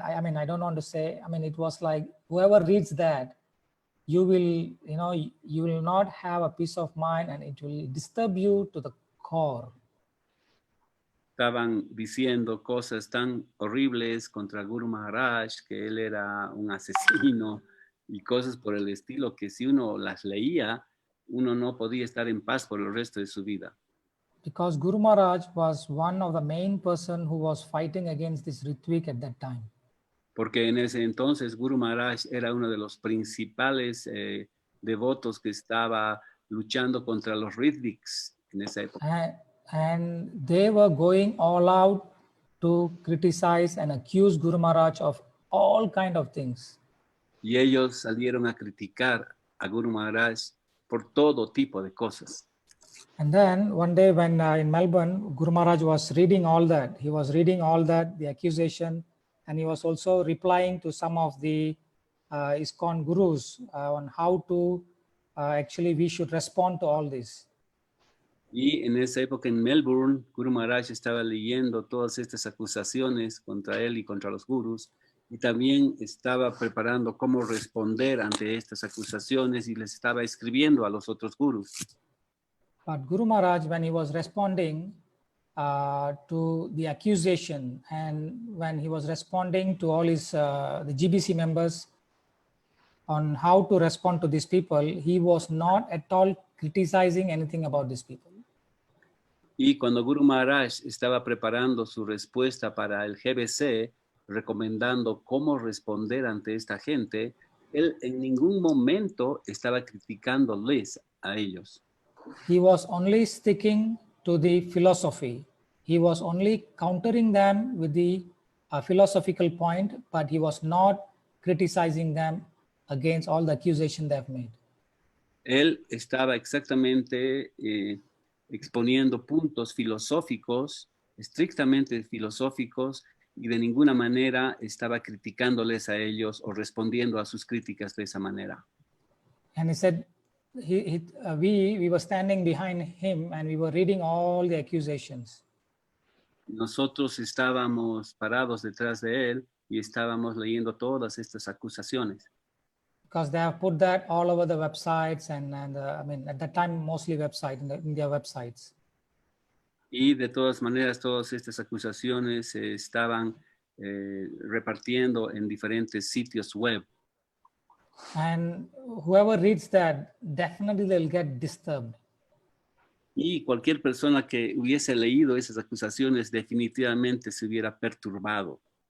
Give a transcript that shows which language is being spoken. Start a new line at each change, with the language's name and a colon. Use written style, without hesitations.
English: I mean, I don't want to say, I mean, it was like whoever reads that, you will not have a peace of mind, and it will disturb you to the core.
Spanish: estaban diciendo cosas tan horribles contra Guru Maharaj, que él era un asesino y cosas por el estilo que si uno las leía, uno no podía estar en paz por el resto de su vida.
English: Because Guru Maharaj was one of the main person who was fighting against this Ritvik at that time.
Spanish: Porque en ese entonces Guru Maharaj era uno de los principales devotos que estaba luchando contra los Ritviks en esa época.
English: And they were going all out to criticize and accuse Guru Maharaj of all kind of things.
Spanish: Y ellos salieron a criticar a Guru Maharaj por todo tipo de cosas.
English: And then one day when in Melbourne, Guru Maharaj was reading all that. He was reading all that, the accusation, and he was also replying to some of the ISKCON gurus on how to actually we should respond to all this.
Spanish: Y en esa época en Melbourne, Guru Maharaj estaba leyendo todas estas acusaciones contra él y contra los gurus, y también estaba preparando cómo responder ante estas acusaciones y les estaba escribiendo a los otros gurus.
English: But Guru Maharaj, when he was responding to the accusation and when he was responding to all his the GBC members on how to respond to these people, he was not at all criticizing anything about these people.
Spanish: Y cuando Guru Maharaj estaba preparando su respuesta para el GBC, recomendando cómo responder ante esta gente, él en ningún momento estaba criticándoles a ellos.
English: He was only sticking to the philosophy. He was only countering them with the philosophical point, but he was not criticizing them against all the accusation they have made.
Spanish: Él estaba exactamente exponiendo puntos filosóficos, estrictamente filosóficos, y de ninguna manera estaba criticándoles a ellos o respondiendo a sus críticas de esa manera.
English: And he said, we were standing behind him and we were reading all the accusations.
Spanish: Nosotros estábamos parados detrás de él y estábamos leyendo todas estas acusaciones.
English: Because they have put that all over the websites and I mean, at that time, mostly website, in their websites.
Spanish: Y de todas maneras, todas estas acusaciones se estaban repartiendo en diferentes sitios web.
English: And whoever reads that, definitely they'll get disturbed.
Spanish: Y cualquier persona que hubiese leído esas acusaciones definitivamente se hubiera perturbado.